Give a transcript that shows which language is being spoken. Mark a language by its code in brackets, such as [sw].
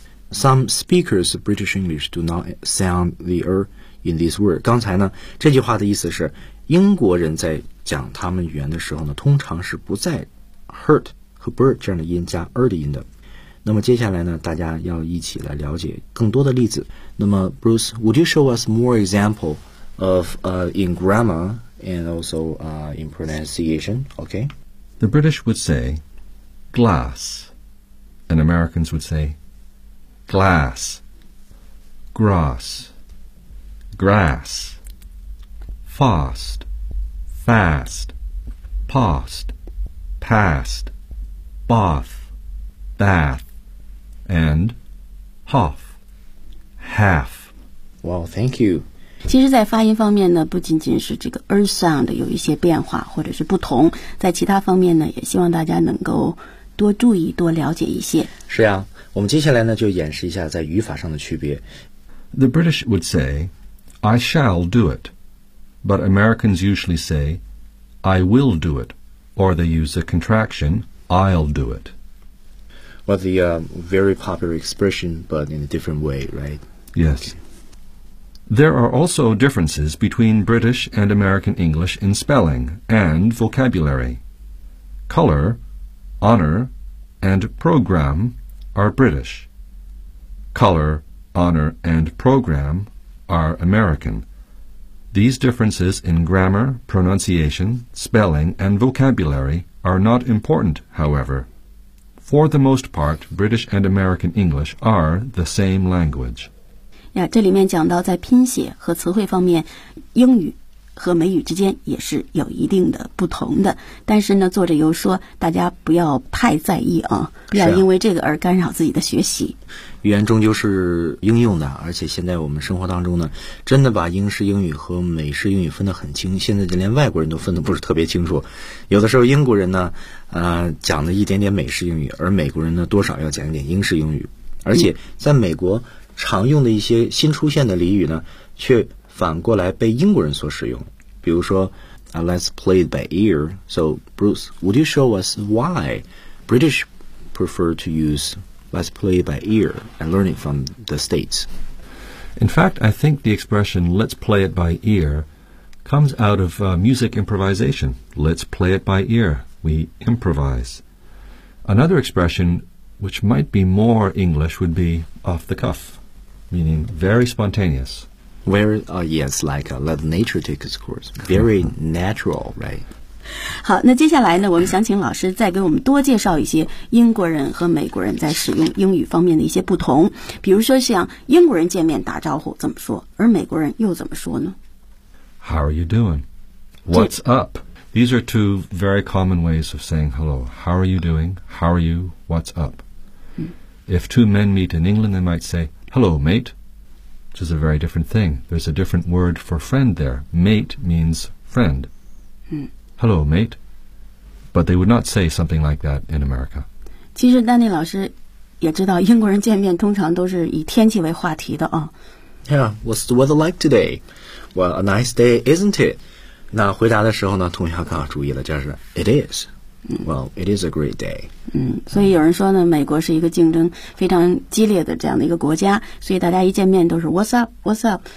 [en] Some speakers of British English do not sound the r in this word. [zh] 刚才呢这句话的意思是英国人在讲他们语言的时候呢，通常是不在 hurt 和 bird 这样的音加 r 的音的。那么接下来呢，大家要一起来了解更多的例子。那么 [en] Bruce, would you show us more example of in grammar and also in pronunciation? Okay. The British would say glass, and Americans would say glass, grass, grass, fast, fast, past, past, bath, bath, and half, half. Well, thank you. [zh] 其实在发音方面呢，不仅仅是这个 earth sound 有一些变化或者是不同，在其他方面呢，也希望大家能够多注意多了解一些。是呀，我们接下来呢就演示一下在语法上的区别。 [en] The British would say I shall do it, but Americans usually say I will do it, or they use the contraction I'll do it. Well, the very popular expression, but in a different way, right? Yes. There are also differences between British and American English in spelling and vocabulary. Color, honor, and program are British. Color, honor, and program are American. These differences in grammar, pronunciation, spelling, and vocabulary are not important, however. For the most part, British and American English are the same language. [zh] 这里面讲到在拼写和词汇方面，英语和美语之间也是有一定的不同的，但是呢作者又说大家不要太在意啊，不要因为这个而干扰自己的学习、啊、语言终究是应用的，而且现在我们生活当中呢真的把英式英语和美式英语分得很清，现在就连外国人都分得不是特别清楚，有的时候英国人呢讲了一点点美式英语，而美国人呢多少要讲一点英式英语，而且在美国、嗯常用的一些新出现的俚语呢却反过来被英国人所使用，比如说、 [en] Let's play it by ear. So Bruce, would you show us why British prefer to use let's play by ear and learn it from the States? In fact, I think the expression let's play it by ear comes out of、music improvisation. Let's play it by ear. We improvise. Another expression which might be more English would be off the cuffmeaning very spontaneous. Very, yes, like let nature take its course. Very natural, right? [zh] 好，那接下来呢，我们想请老师再给我们多介绍一些英国人和美国人在使用英语方面的一些不同。比如说像英国人见面打招呼怎么说，而美国人又怎么说呢？ [en] How are you doing? What's up? These are two very common ways of saying hello. How are you doing? How are you? What's up?、If two men meet in England, they might say,Hello, mate, which is a very different thing. There's a different word for friend there. Mate means friend.、Hello, mate. But they would not say something like that in America. [zh] 其实丹尼老师也知道英国人见面通常都是以天气为话题的啊。 [en] Yeah, what's the weather like today? Well, a nice day, isn't it? [zh] 那回答的时候呢，同学要更要注意了，就是 [en] it is. Well, it is a great day. [zh] 所以有人说呢，美国是一个竞争非常激烈的这样的一个国家，所以大家一见面都是 [en] What's up, What's up?